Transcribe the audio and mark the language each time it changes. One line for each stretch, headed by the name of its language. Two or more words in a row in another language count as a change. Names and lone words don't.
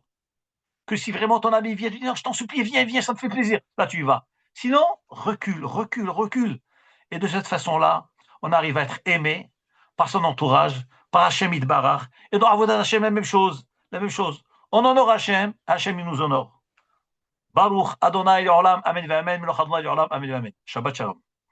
French: Que si vraiment ton ami vient, tu dis, non, je t'en supplie, viens, ça me fait plaisir. Là, tu y vas. Sinon, recule, recule, recule. Et de cette façon-là, on arrive à être aimé par son entourage, par
Hebrew: השם יתברך.
French: Et dans
Hebrew: עבודת השם,
French: la même chose. On honore Hachem, Hachem il nous honore.
Hebrew: ברוך אדוני עולם, אמן, אמן, מלוך אדוני עולם, אמן, אמן. שבת שלום.